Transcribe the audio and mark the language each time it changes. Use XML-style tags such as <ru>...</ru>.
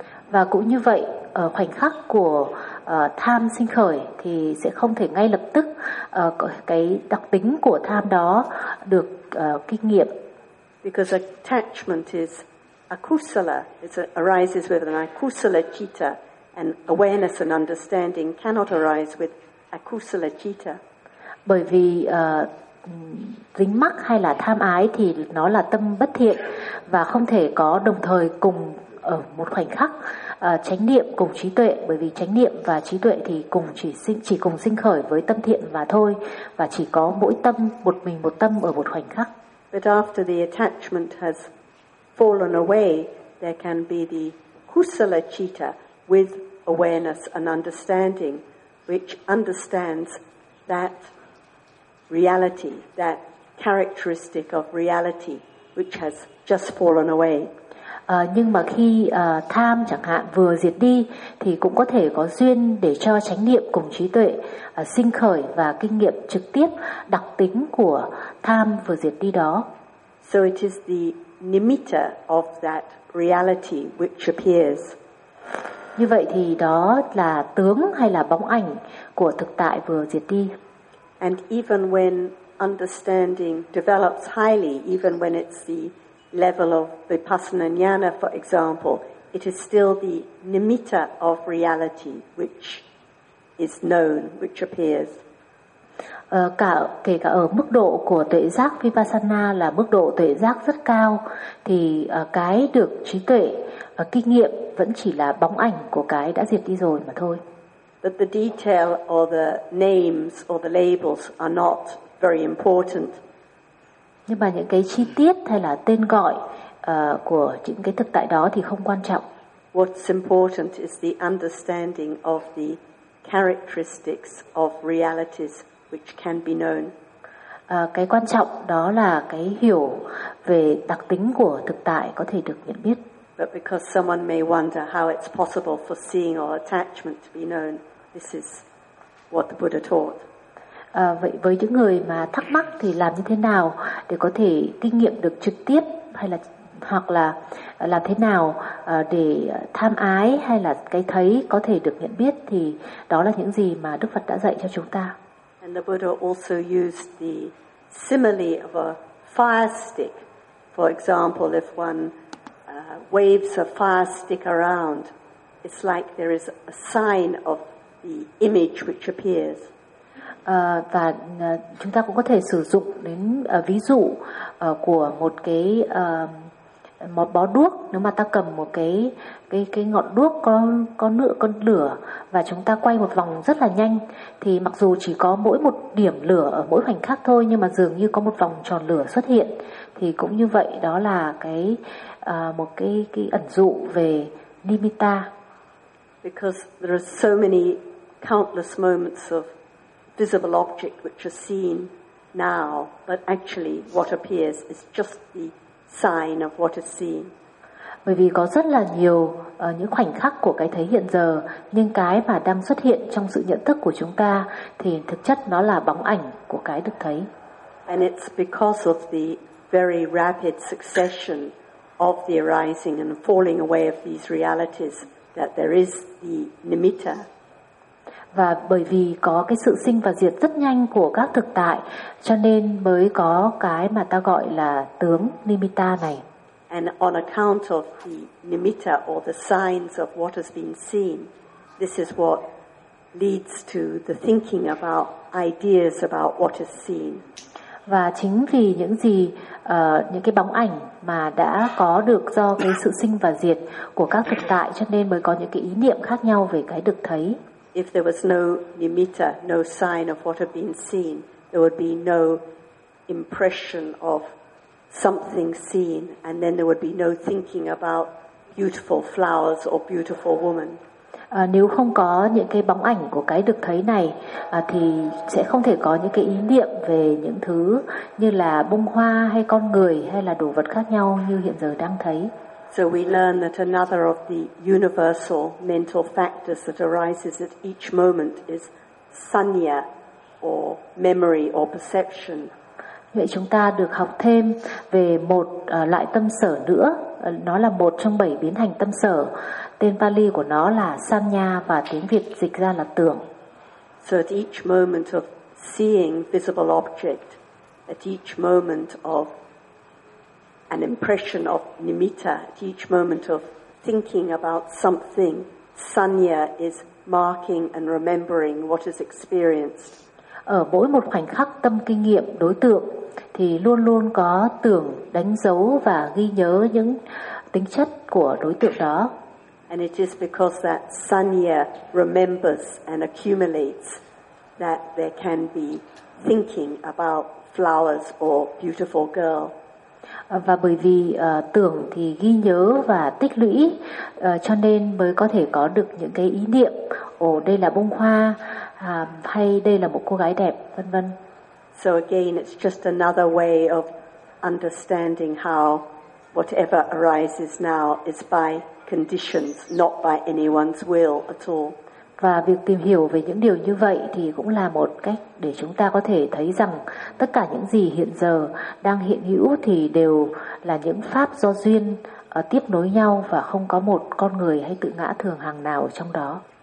<vi>Và cũng như vậy, ở khoảnh khắc của tham sinh khởi thì sẽ không thể ngay lập tức cái đặc tính của tham đó được kinh nghiệm.</vi> <en>Because attachment is akusala, it arises with an akusala citta, and awareness and understanding cannot arise with akusala citta.</en> <vi>Bởi vì dính mắc hay là tham ái thì nó là tâm bất thiện, và không thể có đồng thời cùng ở một khoảnh khắc chánh niệm cùng trí tuệ, bởi vì chánh niệm và trí tuệ thì chỉ cùng sinh khởi với tâm thiện và thôi, và chỉ có mỗi tâm một mình một tâm ở một khoảnh khắc.</vi> <en>But after the attachment has fallen away, there can be the kusala citta with awareness and understanding, which understands that reality, that characteristic of reality which has just fallen away.</en> <vi>Nhưng mà khi tham chẳng hạn vừa diệt đi thì cũng có thể có duyên để cho chánh niệm cùng trí tuệ sinh khởi và kinh nghiệm trực tiếp đặc tính của tham vừa diệt đi đó.</vi> <en>So it is the nimitta of that reality which appears.</en> <vi>Như vậy thì đó là tướng hay là bóng ảnh của thực tại vừa diệt đi.</vi> <en>And even when understanding develops highly, even when it's the level of vipassana jnana, for example, it is still the nimitta of reality which is known, which appears.</en> <vi>Kể cả ở mức độ của tuệ giác vipassana là mức độ tuệ giác rất cao, thì cái được trí tuệ kinh nghiệm vẫn chỉ là bóng ảnh của cái đã diệt đi rồi mà thôi.</vi> <en>But the detail or the names or the labels are not very important.</en> <vi>Nhưng mà những cái chi tiết hay là tên gọi của những cái thực tại đó thì không quan trọng.</vi> <en>What's important is the understanding of the characteristics of realities which can be known.</en> <vi>Cái quan trọng đó là cái hiểu về đặc tính của thực tại có thể được nhận biết.</vi> <en>But because someone may wonder how it's possible for seeing or attachment to be known, this is what the Buddha taught.</en> <vi>Vậy với những người mà thắc mắc thì làm như thế nào để có thể kinh nghiệm được trực tiếp hay là hoặc là làm thế nào để tham ái hay là cái thấy có thể được nhận biết, thì đó là những gì mà Đức Phật đã dạy cho chúng ta.</vi> <en>And the Buddha also used the simile of a fire stick. For example, if one waves a fire stick around, it's like there is a sign of the image which appears.</en> <vi>Và chúng ta cũng có thể sử dụng đến ví dụ của một cái một bó đuốc. Nếu mà ta cầm một cái ngọn đuốc con lửa và chúng ta quay một vòng rất là nhanh, thì mặc dù chỉ có mỗi một điểm lửa ở mỗi khoảnh khắc thôi, nhưng mà dường như có một vòng tròn lửa xuất hiện. Thì cũng như vậy, đó là một cái ẩn dụ về nimitta.</vi> <en>Because there are so many countless moments of visible object which are seen now, but actually what appears is just the sign of what is seen.</en> <vi>Bởi vì có rất là nhiều những khoảnh khắc của cái thấy hiện giờ, nhưng cái mà đang xuất hiện trong sự nhận thức của chúng ta thì thực chất nó là bóng ảnh của cái được thấy.</vi> <en>And it's because of the very rapid succession of the arising and falling away of these realities that there is the nimitta.</en> <vi>Và bởi vì có cái sự sinh và diệt rất nhanh của các thực tại, cho nên mới có cái mà ta gọi là tướng nimitta này.</vi> <en>And on account of the nimitta or the signs of what has been seen, this is what leads to the thinking about ideas about what is seen.</en> <vi>Và chính vì những gì những cái bóng ảnh mà đã có được do cái sự sinh và diệt của các thực tại, cho nên mới có những cái ý niệm khác nhau về cái được thấy.</vi> <en>If there was no nimitta, no sign of what had been seen, there would be no impression of something seen, and then there would be no thinking about beautiful flowers or beautiful woman.</en> <vi>Nếu không có những cái bóng ảnh của cái được thấy này, thì sẽ không thể có những cái ý niệm về những thứ như là bông hoa hay con người hay là đồ vật khác nhau như hiện giờ đang thấy.</vi> <en>So we learn that another of the universal mental factors that arises at each moment is sanya, or memory or perception.</en> <vi>Vậy chúng ta được học thêm về một loại tâm sở nữa. Nó là một trong bảy biến hành tâm sở. Tên Pali của nó là sanya và tiếng Việt dịch ra là tưởng.</vi> <en>So at each moment of seeing visible object, at each moment of an impression of nimitta, at each moment of thinking about something, sanya is marking and remembering what is experienced.</en> <vi>Ở mỗi một khoảnh khắc tâm kinh nghiệm đối tượng, thì luôn luôn có tưởng đánh dấu và ghi nhớ những tính chất của đối tượng đó.</vi> <en>And it is because that sanya remembers and accumulates that there can be thinking about flowers or beautiful girl.</en> <vi>Và bởi vì tưởng thì ghi nhớ và tích lũy, cho nên mới có thể có được những cái ý niệm, ồ đây là bông hoa, hay đây là một cô gái đẹp, vân vân.</vi> <en>So again, it's just another way of understanding how whatever arises now is by conditions, not by anyone's will at all.</en> <vi>Và việc tìm hiểu về những điều như vậy thì cũng là một cách để chúng ta có thể thấy rằng tất cả những gì hiện giờ đang hiện hữu thì đều là những pháp do duyên tiếp nối nhau, và không có một con người hay tự ngã thường hằng nào trong đó.</vi>